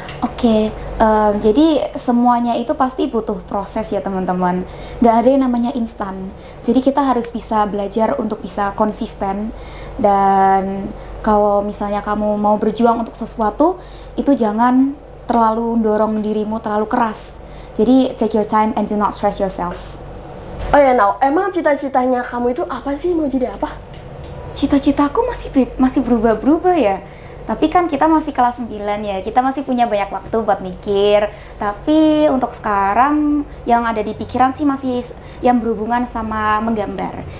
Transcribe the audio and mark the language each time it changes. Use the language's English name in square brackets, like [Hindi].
[Indonesian] Oke, jadi semuanya itu pasti butuh proses ya teman-teman. Nggak ada yang namanya instan. Jadi kita harus bisa belajar untuk bisa konsisten. Dan kalau misalnya kamu mau berjuang untuk sesuatu, itu jangan terlalu dorong dirimu terlalu keras. [English] Jadi take your time and do not stress yourself. [Indonesian] Oh ya, emang cita-citanya kamu itu apa sih? Mau jadi apa? Cita-citaku masih berubah-berubah ya. Tapi kan kita masih kelas 9 ya, kita masih punya banyak waktu buat mikir. Tapi untuk sekarang yang ada di pikiran sih masih yang berhubungan sama menggambar.